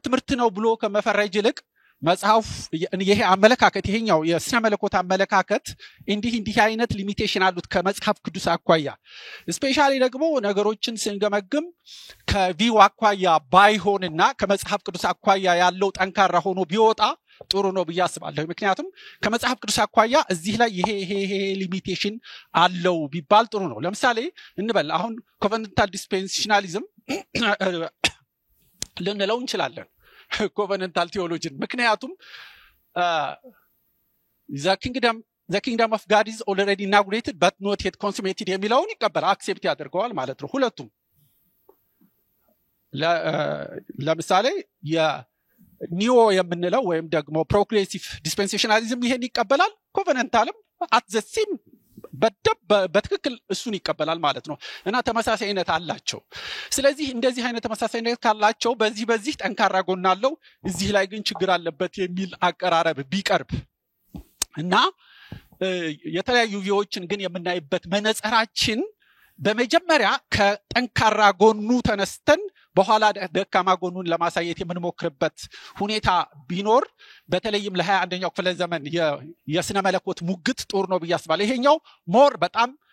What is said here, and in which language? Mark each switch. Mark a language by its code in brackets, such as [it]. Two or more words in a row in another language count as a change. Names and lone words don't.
[am] ትምህርት ነው ብሎ ከመፈረጅ ይልቅ መጽሐፍ ይሄ አመለካከት ይሄኛው የስነ መለኮት አመለካከት እንዲህ አይነት ሊሚቴሽን አሉት ከመጽሐፍ ቅዱስ አኳያ ስፔሻሊ ደግሞ ነገሮችን ስንገመግም ከቪው አኳያ ባይሆንና ከመጽሐፍ ቅዱስ አኳያ ያለው ጠንካራ ሆኖ ቢወጣ ጥሩ ነው ብዬ አስባለሁ። ምክንያቱም ከመጽሐፍ ቅዱስ አኳያ እዚህ ላይ ይሄ ሊሚቴሽን አለው ቢባል ጥሩ ነው። ለምሳሌ እንበል አሁን [en] covenantal dispensationalism [am] ልንለው እንችላለን ኮቨነንታል ቴዎሎጂን። ምክንያቱም [en] the kingdom of God is already inaugurated but not yet consummated [am] የሚለውን ይቀበላል አክሴፕት ያደርገዋል ማለት ነው ሁለቱም ለምሳሌ የኒዮ የምንለው ወይም ደግሞ [en] progressive dispensationalism [am] ይሄን ይቀበላል ኮቨነንታልም [en] at the same [am] በትክክል እሱን ይቀበላል ማለት ነው እና ተመሳሳይነት አላቸው ስለዚህ እንደዚህ አይነት ተመሳሳይነት ካላቸው በዚህ ጠንካራ ጎን አለው እዚህ ላይ ግን ችግር አለበት የሚል አቀራረብ ቢቀርብ እና የተለያዩ ቪዎችን ግን የምናይበት መነጽራችን በመጀመሪያ ከጠንካራ ጎኑ ተነስተን በኋላ ደካማ ጎኑን ለማሳየት የምንሞክርበት ሁኔታ ቢኖር በተለይም ለ21ኛው ክፍለ ዘመን የስነ መለኮት ሙግት ጦር ነው በያስባለ ይሄኛው ሞር በጣም